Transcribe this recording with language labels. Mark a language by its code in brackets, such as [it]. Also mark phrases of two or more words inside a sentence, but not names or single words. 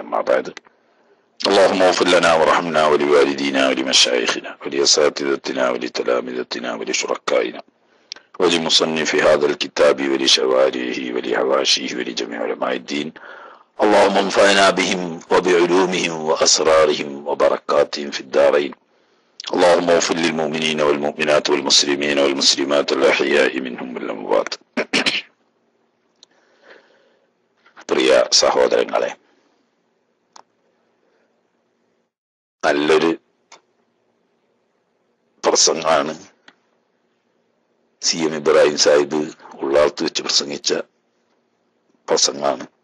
[ar] أما بعد، اللهم اغفر لنا وارحمنا ولوالدينا ولمشايخنا ولأساتذتنا ولتلامذتنا ولشركائنا ولمصنف هذا الكتاب ولشوارعه ولحواشيه ولجميع علماء الدين. اللهم انفعنا بهم وبعلومهم وأسرارهم وبركاتهم في الدارين. اللهم اغفر للمؤمنين والمؤمنات والمسلمين والمسلمات الأحياء منهم والأموات. [ml] പ്രിയ സഹോദരങ്ങളെ, നല്ലൊരു പ്രസംഗമാണ് CM ഇബ്രാഹിം സാഹിബ് ഉള്ളാളത്ത് വെച്ച് പ്രസംഗിച്ച പ്രസംഗമാണ്.